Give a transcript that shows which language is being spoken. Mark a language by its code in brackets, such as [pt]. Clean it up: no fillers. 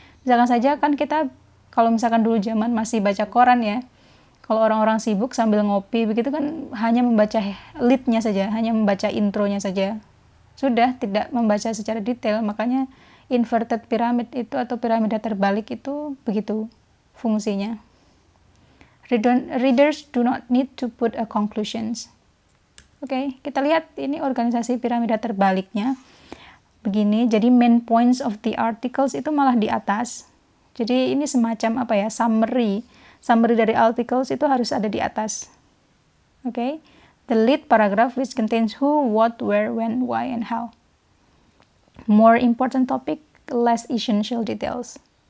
[id] Misalkan saja kan kita, kalau misalkan dulu zaman masih baca koran ya, kalau orang-orang sibuk sambil ngopi begitu kan hanya membaca lead-nya saja, hanya membaca intronya saja. Sudah tidak membaca secara detail, makanya inverted pyramid itu atau piramida terbalik itu begitu fungsinya. [en] Readers do not need to put a conclusions. [id] Oke, kita lihat ini organisasi piramida terbaliknya. Begini, jadi [en] main points of the articles [id] itu malah di atas. Jadi ini semacam apa ya, summary dari articles itu harus ada di atas. Oke. [en] The lead paragraph which contains who, what, where, when, why, and how. More important topic, less essential details.